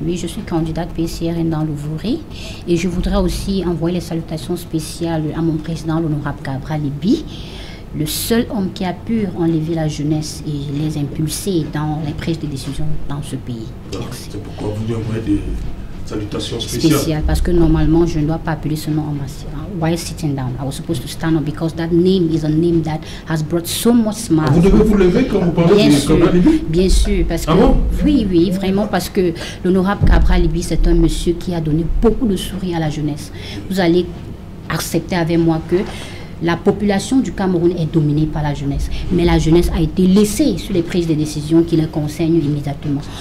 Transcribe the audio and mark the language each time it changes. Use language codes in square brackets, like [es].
[fr] Oui, je suis candidate PCRN dans le Vouri. Et je voudrais aussi envoyer les salutations spéciales à mon président, l'honorable Cabral Libi, le seul homme qui a pu enlever la jeunesse et les impulser dans les prises de décision dans ce pays. Merci. C'est pourquoi vous lui envoyez des salutations spéciales. Parce que normalement, je ne dois pas appeler ce nom en masse. [en] While sitting down, I was supposed to stand up because that name is a name that has brought so much smile. [fr] Vous devez vous lever quand vous parlez de Cabral Libi? Bien sûr, parce que... Ah bon? Oui, vraiment, parce que l'honorable Cabral Libi, c'est un monsieur qui a donné beaucoup de sourires à la jeunesse. Vous allez accepter avec moi que la population du Cameroun est dominée par la jeunesse. Mais la jeunesse a été laissée sur les prises de décision qui les concernent immédiatement.